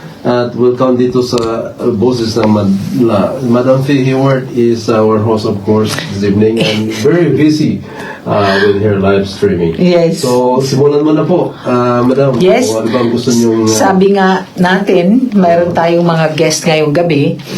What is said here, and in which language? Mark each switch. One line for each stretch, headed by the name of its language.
Filipino: At welcome dito sa Boses ng Madla.
English: Madam Faye Hayward is our host, of course, this evening, and very busy with her live streaming. Yes.
Filipino: So, simulan mo na po, Madam.
English: Yes.
Filipino: Kung ano bang gusto niyong... Sabi nga natin, mayroon tayong mga guest ngayong gabi.